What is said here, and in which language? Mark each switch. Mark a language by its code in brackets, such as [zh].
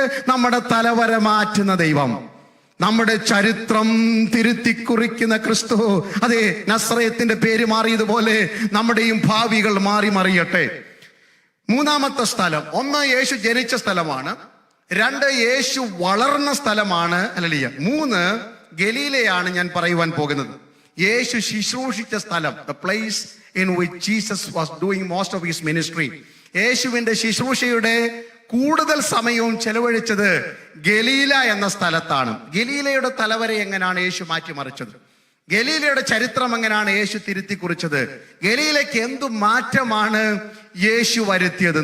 [ml] നമ്മുടെ തലവര മാറ്റുന്ന ദൈവം, നമ്മുടെ ചരിത്രം തിരുത്തിക്കുറിക്കുന്ന ക്രിസ്തു. അതെ, നസ്രയത്തിന്റെ പേര് മാറിയതുപോലെ നമ്മുടെയും ഭാവികൾ മാറി മറിയട്ടെ. മൂന്നാമത്തെ സ്ഥലം, ഒന്ന് യേശു ജനിച്ച സ്ഥലമാണ്, രണ്ട് യേശു വളർന്ന സ്ഥലമാണ്, ഹല്ലേലൂയ. മൂന്ന് ഗലീലയാണ് ഞാൻ പറയുവാൻ പോകുന്നത്. യേശു ശുശ്രൂഷിച്ച സ്ഥലം, [en] the place in which Jesus was doing most of his ministry. [ml] യേശുവിന്റെ ശുശ്രൂഷയുടെ കൂടുതൽ സമയവും ചെലവഴിച്ചത് ഗലീല എന്ന സ്ഥലത്താണ്. ഗലീലയുടെ തലവരെ എങ്ങനെയാണ് യേശു മാറ്റിമറിച്ചത്? ഗലീലയുടെ ചരിത്രം എങ്ങനെയാണ് യേശു തിരുത്തി കുറിച്ചത്? ഗലീലയ്ക്ക് എന്തു മാറ്റമാണ് യേശു വരുത്തിയത്?